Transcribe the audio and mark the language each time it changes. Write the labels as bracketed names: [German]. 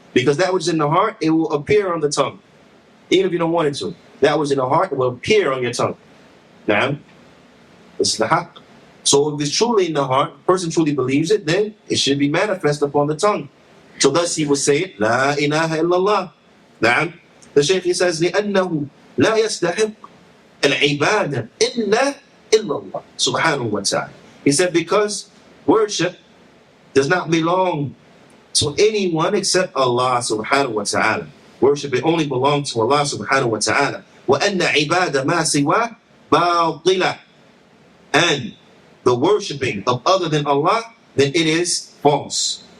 [English] Because that which is in the heart, it will appear on the tongue. Even if you don't want it to. That which is in the heart, it will appear on your tongue. This is the haqq. So if it's truly in the heart, the person truly believes it, then it should be manifest upon the tongue. So thus he will say it, [Arabic] La ilaha illallah. [English] The Shaykh, he says, [Arabic] لأنه لا يستحق العبادة إلا الله سبحانه وتعالى. [English] He said, because worship does not belong to anyone except Allah subhanahu wa ta'ala. Worship, it only belongs to Allah subhanahu wa ta'ala. [Arabic] وَأَنَّ عِبَادَ مَا سِوَى بَاطِلَةً. [English] And the worshipping of other than Allah, then it is false.